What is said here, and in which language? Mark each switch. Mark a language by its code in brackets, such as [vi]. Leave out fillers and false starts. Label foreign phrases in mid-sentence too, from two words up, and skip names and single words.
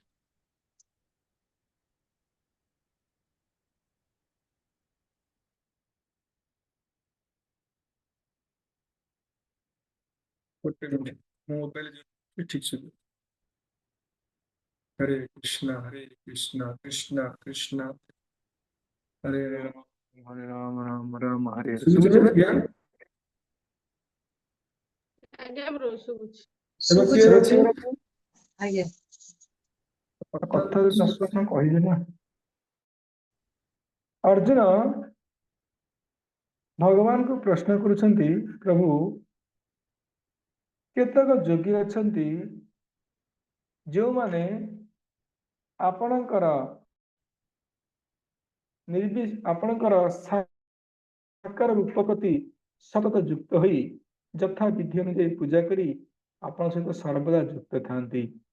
[hi] मोबाइल ठीक से [sa] हरे कृष्णा कृष्णा कृष्णा हरे राम राम राम हरे हरे [or] ଆଜ୍ଞା ବ୍ରୋ ଶୁଭୁଛି। ଏବେ ଶୁଭୁଛି କ୍ଲିୟର ଅଛି? ଆଜ୍ଞା କଥା ଯଦି ନ ଶୁଭୁଛି କହିବି ନା। ଅର୍ଜୁନ ଭଗବାନଙ୍କୁ ପ୍ରଶ୍ନ କରୁଛନ୍ତି, ପ୍ରଭୁ କେତେକ ଯୋଗୀ ଅଛନ୍ତି ଯେଉଁମାନେ ଆପଣଙ୍କର ଆପଣଙ୍କର ସାକାର ରୂପ ପ୍ରତି ସତତ ଯୁକ୍ତ ହୋଇ ଯଥା ବିଧି ଅନୁଯାୟୀ ପୂଜା କରି ଆପଣଙ୍କ ସହିତ ସର୍ବଦା ଯୁକ୍ତ ଥାନ୍ତି